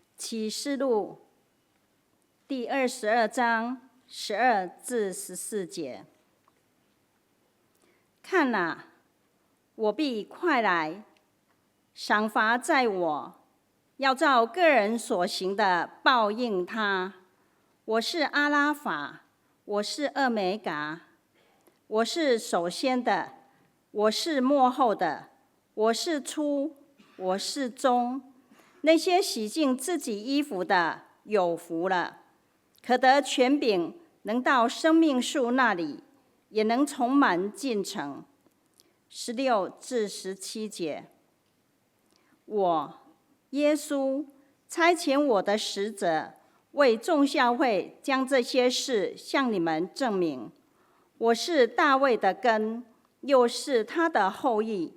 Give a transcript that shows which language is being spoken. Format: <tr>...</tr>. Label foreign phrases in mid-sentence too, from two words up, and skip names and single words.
<zh>啟示錄第22章12至14節。看哪，我必快來，賞罰在我，要照個人所行的報應他。我是阿拉法，我是俄梅嘎，我是首先的，我是末後的，我是初，我是終。那些洗淨自己衣服的有福了，可得權柄，能到生命樹那裡，也能從門進城。16至17節。我耶穌差遣我的使者，為眾教會將這些事向你們證明。我是大衛的根，又是他的後裔。</zh>